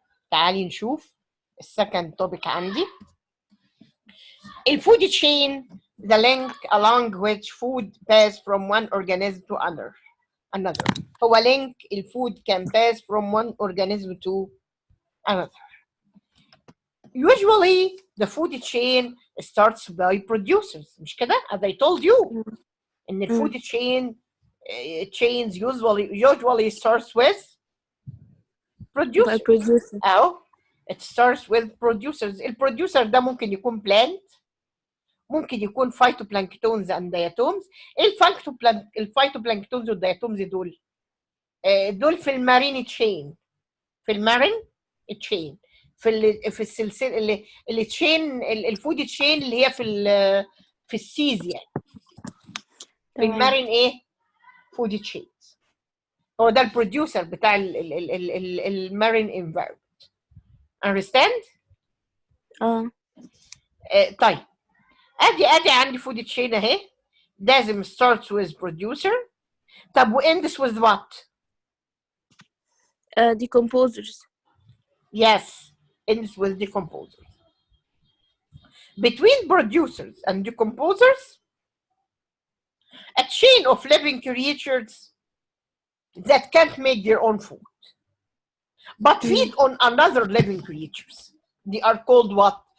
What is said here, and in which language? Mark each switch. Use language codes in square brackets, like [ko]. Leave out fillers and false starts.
[ar] تعالي نشوف السكند توبيك عندي. [en] الفود chain, the link along which food pass from one organism to another. هو link الفود can pass from one organism to another. Usually the food chain starts by producers. مش كده؟ as I told you ان الفود chain chains usually starts with producers. أو it starts with producers. البروديوسر ده ممكن يكون plant، ممكن يكون phytoplanktons and diatoms. [ar] الفيتوبلانكتونز والدياتومز دول في المارين تشين، في المارين تشين، في السلسله اللي تشين الفود تشين اللي هي في السيز يعني. [en] في المارين food chain هو ده البروديوسر بتاع المارين انفايرمنت. understand؟ طيب ادي عندي فود تشين اهي. لازم starts with producer. طب وends with what؟ decomposers. Yes, ends with decomposers. Between producers and decomposers, a chain of living creatures that can't make their own food, but feed on another living creatures. They are called what?